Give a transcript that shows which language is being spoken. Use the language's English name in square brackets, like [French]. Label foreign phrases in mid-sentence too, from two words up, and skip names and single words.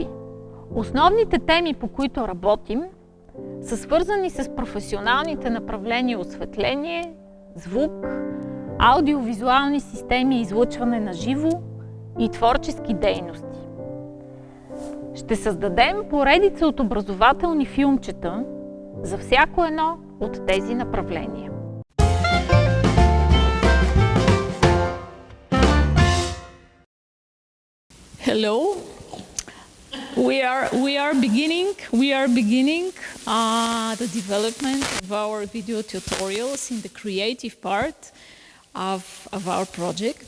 [Bulgarian] Основните теми, по които работим, са свързани с професионалните направления осветление, звук, аудиовизуални системи и излъчване на живо и творчески дейности. Ще създадем поредица от образователни филмчета за всяко едно от тези направления. [English] Hello. We are beginning the development of our video tutorials in the creative part of our project.